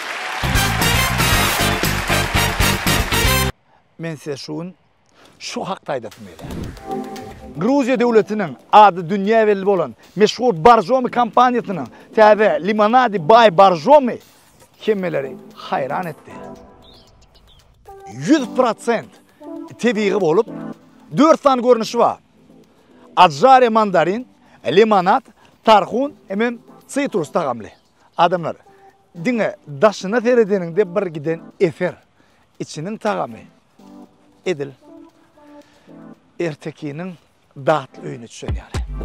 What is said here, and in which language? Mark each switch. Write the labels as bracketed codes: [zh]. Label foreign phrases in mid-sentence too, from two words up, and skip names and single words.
[tk] Men size şu hakda aýdapym ýa. Gruziya döwletiniň ady dünýä belli bolan meşhur Barjomy kompaniýasynyň täze Limonadi Bay Barjomy hemmeleri hayran etdi. 100% tebiği bolup 4 tane görünüşü var. Adjare mandarin, limonat, tarhun, emem citrus tagamly. Adamlar diňe daşyna seredeninde bir giden efer içiniň tagamy. Edil ertekinin dağıtlı öýüne düşen ýaly.